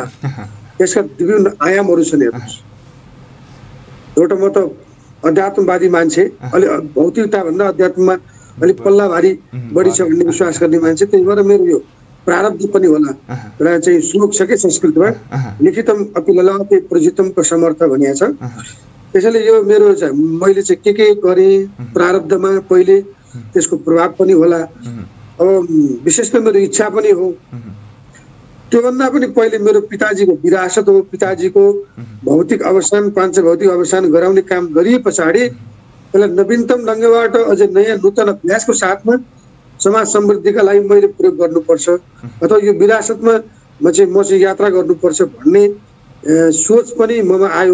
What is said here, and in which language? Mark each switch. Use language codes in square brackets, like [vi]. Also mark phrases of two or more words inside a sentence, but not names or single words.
[ne] यसका विभिन्न आयामहरू छन्। हेर्नुहोस्, एउटा म त अध्यात्मवादी मान्छे, अलि भौतिकता भन्दा अध्यात्ममा अलिक पल्ला भारी बढी छ भन्ने विश्वास गर्ने मान्छे। त्यही भएर मेरो यो प्रारब्ध पनि होला। र चाहिँ श्लोक छ कि संस्कृतमा, [sa] लिखितम अपि ललाटे प्रजितमको समर्थ [ne] भनिएको छ। त्यसैले यो मेरो चाहिँ मैले चाहिँ के गरेँ प्रारब्धमा पहिले त्यसको प्रभाव पनि होला। अब विशेष त मेरो इच्छा पनि हो। त्योभन्दा पनि पहिले मेरो पिताजीको विरासत हो। पिताजीको भौतिक अवसान पाञ्च भौतिक अवसान गराउने काम गरिए पछाडि त्यसलाई नवीनतम ढङ्गबाट अझै नयाँ नूतन अभ्यासको साथमा समाज समृद्धिका लागि मैले प्रयोग गर्नुपर्छ अथवा यो विरासतमा म चाहिँ यात्रा गर्नुपर्छ भन्ने सोच पनि ममा आयो।